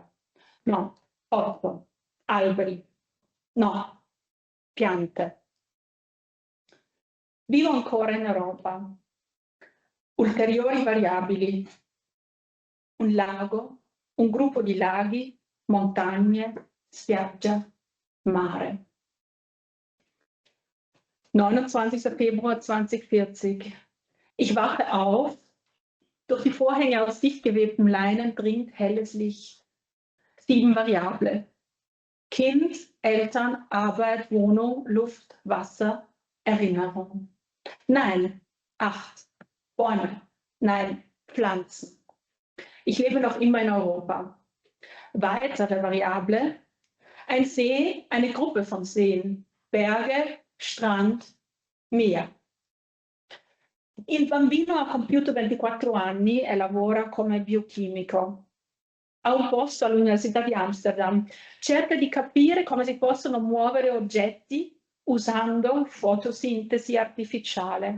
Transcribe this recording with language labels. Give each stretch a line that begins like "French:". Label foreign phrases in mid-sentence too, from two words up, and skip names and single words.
Italian: No, 8. Alberi. No, piante. Vivo ancora in Europa. Ulteriori variabili. Un lago, un gruppo di laghi, montagne, spiaggia, mare.
German: 29. Februar 2040. Ich wache auf. Durch die Vorhänge aus dicht gewebtem Leinen dringt helles Licht. 7 Variable. Kind, Eltern, Arbeit, Wohnung, Luft, Wasser, Erinnerung. Nein, 8. Bäume. Nein, Pflanzen. Ich lebe noch immer in Europa. Weitere Variable. Ein See, eine Gruppe von Seen. Berge, Strand, Meer.
Italian: Il bambino ha compiuto 24 anni e lavora come biochimico. Ha un posto all'Università di Amsterdam. Cerca di capire come si possono muovere oggetti usando fotosintesi artificiale.